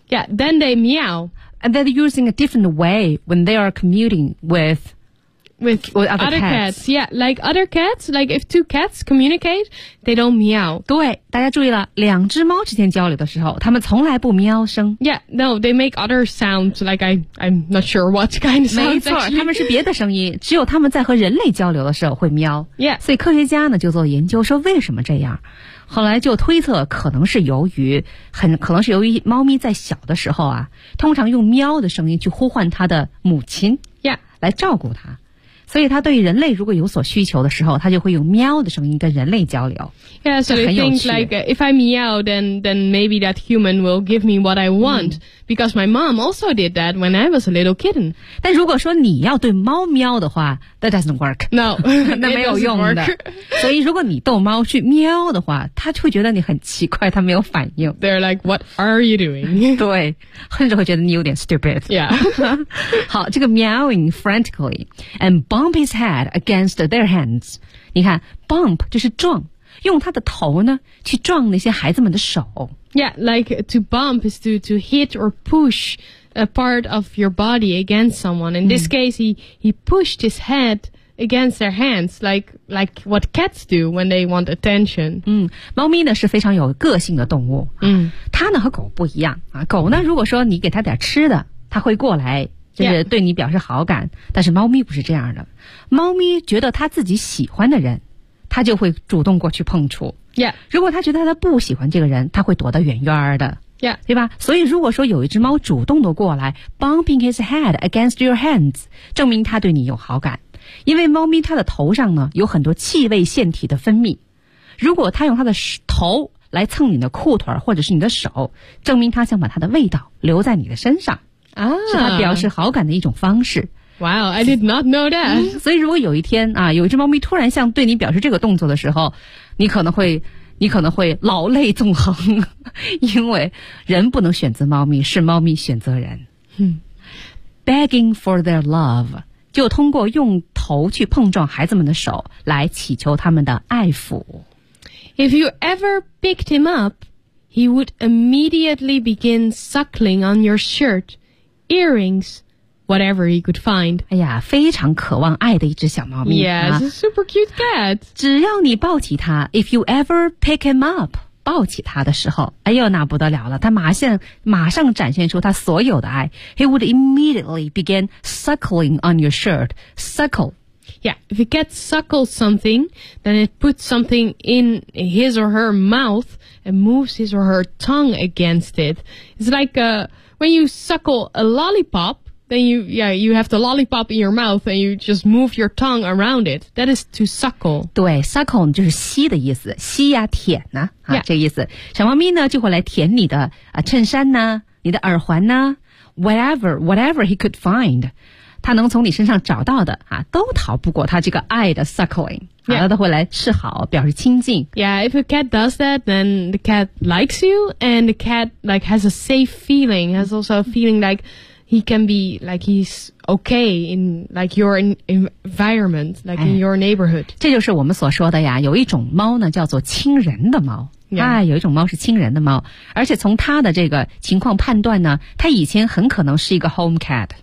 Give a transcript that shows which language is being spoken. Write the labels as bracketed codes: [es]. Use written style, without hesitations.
[en] Yeah, then they meow. And they're using a different way when they are commuting with other cats. Yeah, like other cats, like if two cats communicate, they don't meow. [zh] 对大家注意了两只猫之间交流的时候它们从来不喵声。 [en] Yeah, no, they make other sounds, like I'm not sure what kind of sounds. [zh] 没错它们是别的声音只有它们在和人类交流的时候会喵。 [en] Yeah. [zh] 所以科学家呢就做研究说为什么这样。后来就推测可能是由于猫咪在小的时候啊通常用喵的声音去呼唤它的母亲。 [en] Yeah. [zh] 来照顾它。所以他对人类如果有所需求的时候他就会用喵的声音跟人类交流。 [en] Yeah, so they think like, if I meow, then maybe that human will give me what I want.、Because my mom also did that when I was a little kitten. [zh] 但如果说你要对猫喵的话 [en] that doesn't work. No, [zh] 那没有用的。所以如果你逗猫去喵的话他就会觉得你很奇怪他没有反应。 [en] They're like, what are you doing? [zh] 对甚至会觉得你有点 stupid. [en] Yeah. [zh] 好这个 [en] meowing frantically, and bump his head against their hands. [zh] 你看 bump 就是撞用他的头呢去撞那些孩子们的手。 [en] Yeah, like to bump is to hit or push a part of your body against someone. In this case, he pushed his head against their hands, like what cats do when they want attention. [zh] 猫咪呢是非常有个性的动物。它呢和狗不一样。狗呢如果说你给它点吃的它会过来。就是对你表示好感、但是猫咪不是这样的猫咪觉得它自己喜欢的人它就会主动过去碰触、如果它觉得它不喜欢这个人它会躲得远远的、对吧所以如果说有一只猫主动的过来 [en] bumping his head against your hands [zh] 证明它对你有好感因为猫咪它的头上呢有很多气味腺体的分泌如果它用它的头来蹭你的裤腿或者是你的手证明它想把它的味道留在你的身上是它表示好感的一种方式。 [en] Wow, I did not know that. [zh] 所以如果有一天啊，有一只猫咪突然像对你表示这个动作的时候，你可能会老泪纵横，因为人不能选择猫咪，是猫咪选择人。 [en] Begging for their love, [zh] 就通过用头去碰撞孩子们的手来祈求他们的爱抚。 [en] If you ever picked him up, he would immediately begin suckling on your shirt. Earrings, whatever he could find. [zh] 哎呀，非常渴望爱的一只小猫咪。 [en] Yeah, it's a super cute cat. [zh] 只要你抱起它 ， [en] if you ever pick him up， [zh] 抱起它的时候，哎呦，那不得了了，它马上展现出它所有的爱。 [en] He would immediately begin suckling on your shirt. Suckle. Yeah, if a cat suckles something, then it puts something in his or her mouth and moves his or her tongue against it. It's like a When you suckle a lollipop, then you have the lollipop in your mouth and you just move your tongue around it. That is to suckle. [zh] 对 ,suckle 就是吸的意思吸呀、舔呢、这个意思。小猫咪呢就会来舔你的、衬衫呢你的耳环呢 [en] whatever he could find. [zh] 他能从你身上找到的啊，都逃不过他这个爱的 suckling。 [en] Yeah. [zh] 他都会来示好，表示亲近。 [en] Yeah, if a cat does that, then the cat likes you, and the cat like has a safe feeling, has also a feeling like he can be like he's okay in like your environment, like in your neighborhood. [zh] 这就是我们所说的呀，有一种猫呢，叫做亲人的猫。 [en] Yeah. [zh] 有一种猫是亲人的猫，而且从它的这个情况判断呢，它以前很可能是一个 home cat.